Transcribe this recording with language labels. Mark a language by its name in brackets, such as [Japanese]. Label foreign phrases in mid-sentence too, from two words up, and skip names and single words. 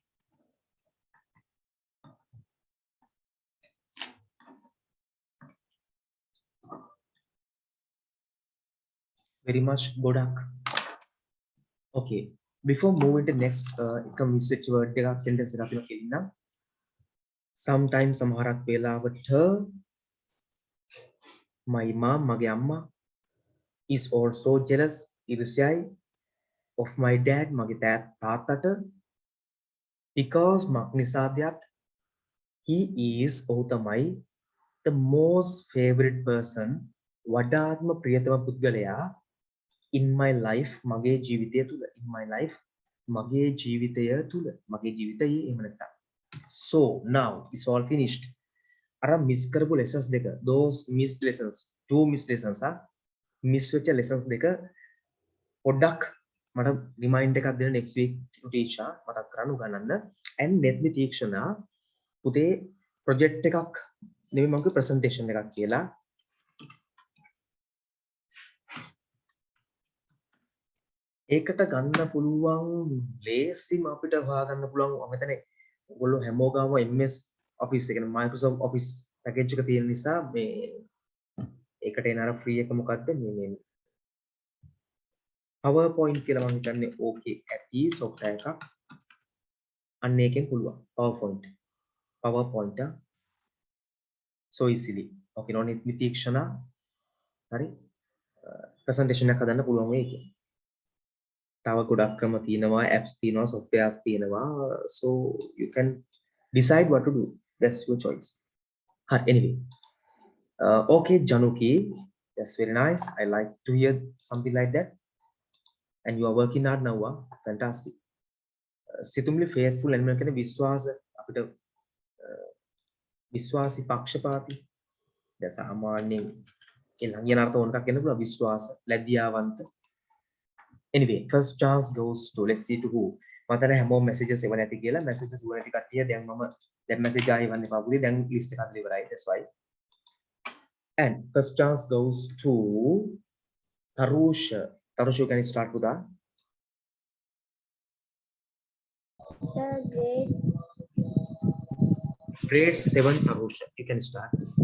[English] very much ගොඩක් okay before moving to next එකම usage word එකක් sentence [Sinhala] එකක් අපි කියන්න [English] sometimes [Sinhala] සමහරක් වෙලාවට [English] my mom [Sinhala] මගේ අම්මා [English] is also jealous ඉරිසියයි of my dad [Sinhala] මගේ තාත්තට [English] because [Sinhala] මක් නිසාදයක් [English] he is [Sinhala] ඔහු තමයි [English] the most favorite person [Sinhala] වඩාත්ම ප්‍රියතම පුද්ගලයා [English] in my life [Sinhala] මගේ ජීවිතය තුල [English] in my life මගේ [Sinhala] ජීවිතය තුල මගේ ජීවිතයේ එහෙම නැත්නම් [English] so now it's all finished [Sinhala] අර මිස් කරපු lessons දෙක [English] those missed lessons two missed lessons [Sinhala] miss වෙච්ච lessons දෙක පොඩ්ඩක් මට රිමයින්ඩ් එකක් දෙන්න [English] next week [Sinhala] ටීචර් මතක් කරන්න උගන්වන්න [English] and let me [Sinhala] තීක්ෂණා පුතේ project එකක් නෙමෙයි මම කිව්ව presentation එකක් කියලා ඒකට ගන්න පුළුවන් ලේසිම අපිට හොයාගන්න පුළුවන් මම හිතන්නේ ඔයගොල්ලෝ හැමෝගම MS Office එක කියන්නේ Microsoft Office package එක තියෙන නිසා මේ ඒකට එන අර free එක මොකද්ද මේ PowerPoint කියලා මම හිතන්නේ ඕකේ ඇති software එකක් අන්න ඒකෙන් පුළුවන් PowerPoint [English] so easily okay no need [Sinhala] නිතීක්ෂණ හරි presentation එකක් හදන්න පුළුවන් මේකේ තව ගොඩක් ක්‍රම තියෙනවා apps තියෙනවා softwares තියෙනවා [English] so you can decide what to do that's your choice anyway okay Januki that's very nice I like to hear something like that and you are working hard now fantastic [Sinhala] සිතුම්ලි [English] faithful and [Sinhala] මම කියන්නේ විශ්වාස අපිට විශ්වාසී පක්ෂපාතී දැන් සාමාන්‍යයෙන් ඒ ළඟින් අර්ථ ඕනකක් කියන්න පුළුවන් විශ්වාස ලැබියාවන්ත [English] anyway first chance goes to let's see to who [Sinhala] මතන හැමෝම messages එව නැති කියලා messages එව නැති කට්ටිය දැන් මම දැන් message ආයෙ වන්න එපා පුතේ දැන් list එක හදලා ඉවරයි [English] that's why and first chance goes to Tarusha can you start with that Sir, grade 7 Tarusha you can start